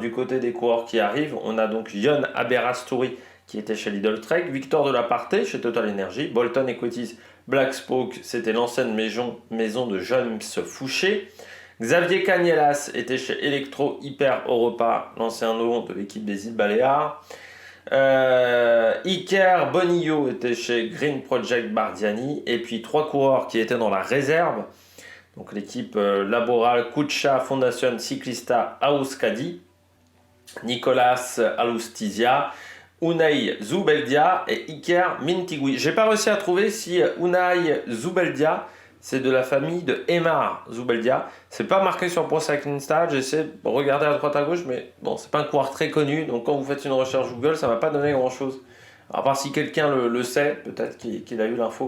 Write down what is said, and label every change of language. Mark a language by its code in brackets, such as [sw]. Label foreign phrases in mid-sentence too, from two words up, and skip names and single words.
[fr] Du côté des coureurs qui arrivent, on a donc Jon Aberasturi qui était chez Lidl Trek, Victor Delaparté chez Total Energy, Bolton Equities Black Spoke, c'était l'ancienne maison de James Fouché. Xavier Cagnelas était chez Electro Hyper Europa, l'ancien nom de l'équipe des îles Baléares. Iker Bonillo était chez Green Project Bardiani. Et puis 3 coureurs qui étaient dans la réserve. Donc l'équipe Laboral Kucha Fondation Ciclista Euskadi, Nicolas Alustizia, Unai Zubeldia et Iker Mintigui. J'ai pas réussi à trouver si Unai Zubeldia c'est de la famille de Emar Zubeldia. C'est pas marqué sur Pro Cycling Stats. J'essaie de regarder à droite à gauche, mais bon, c'est pas un coureur très connu. Donc quand vous faites une recherche Google, ça va pas donner grand chose. À part si quelqu'un le sait, peut-être qu'il a eu l'info.